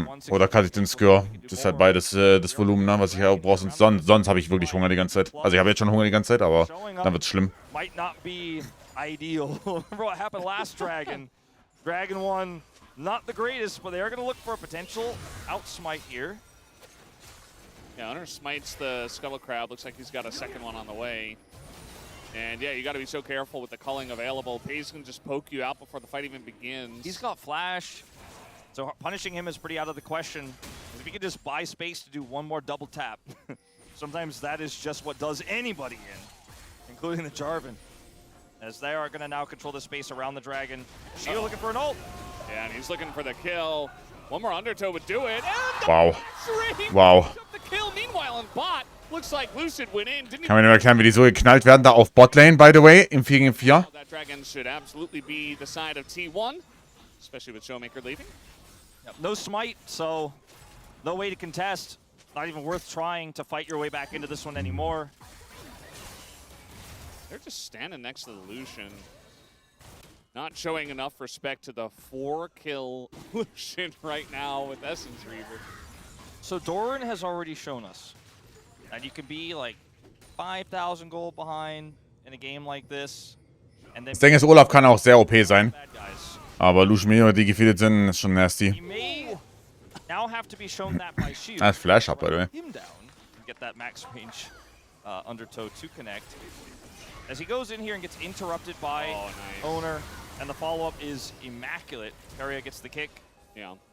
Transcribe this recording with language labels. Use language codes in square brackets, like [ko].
[de] Oder cutte ich den Skür. Das ist halt beides das Volumen, ne, was ich ja auch brauche. Sonst habe ich wirklich Hunger die ganze Zeit. Also ich habe jetzt schon Hunger die ganze Zeit, aber dann wird's schlimm. [en] Might not be ideal. Remember what happened last Dragon? Dragon 1, not the greatest, but they are going to look for a potential outsmite here. Yeah, Hunter smites the Scuttle Crab. Looks like he's got a second one on the way. And yeah, you got to be so careful with the culling available. Pays can just poke you out before the fight even begins. He's got flash, so punishing him is pretty out of the question. If he could just buy space to do one more double tap, sometimes that is just what does anybody in, including the Jarvan. As they are going to now control the space around the Dragon. Shield looking for an ult. Yeah, and he's looking for the kill. One more Undertow would do it. Wow. Wow. The kill. Meanwhile, on bot, looks like Lucid went in. [de] Kann mir nur erklären, wie die so geknallt werden, da auf Botlane, by the way, im 4 gegen 4. [en] That Dragon should absolutely be the side of T1, especially with Showmaker leaving. Yep, no smite, so no way to contest. Not even worth trying to fight your way back into this one anymore. They're just standing next to the Lucian. Not showing enough respect to the 4-kill Lucian right now with Essence Reaver. So Doran has already shown us that you can be like 5,000 gold behind in a game like this. And then [de] Das Ding ist, Olaf kann auch sehr OP sein. Aber Lucian, die gefeedet sind, ist schon nasty. [en] He may now have to be shown that by Shield. That's flash up, by the way. Him down and get that max range Undertow to connect. As he goes in here and gets interrupted by Owner, and the follow-up is immaculate. Keria gets the kick. Yeah.